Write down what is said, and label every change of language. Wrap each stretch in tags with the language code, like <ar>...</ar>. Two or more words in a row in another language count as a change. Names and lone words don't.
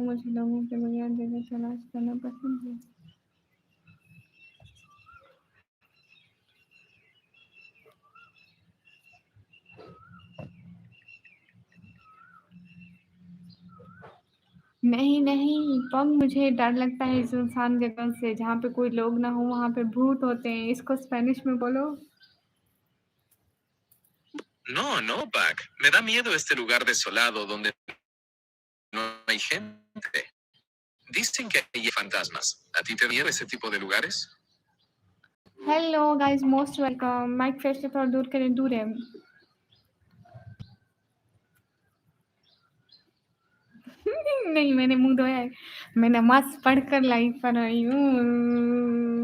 <hi>मुझे लोगों के बगैर जगह तलाश करना पसंद है। नहीं, नहीं, पंग, मुझे डर लगता है सुनसान जगह से, जहाँ पे कोई लोग ना हो, वहाँ पे भूत होते हैं। इसको स्पेनिश में बोलो।</hi> <es>No, no, Pac. Me da miedo este lugar desolado donde hay gente. Dicen que hay fantasmas. ¿A ti te da miedo ese tipo de lugares?</es> <en>Hello guys, most welcome. mic face</en> <hi>से थोड़ा दूर करें, दूर है। नहीं, मैंने मुंह धोया है। मैं नमाज पढ़कर लाइव पर आई हूँ।</hi>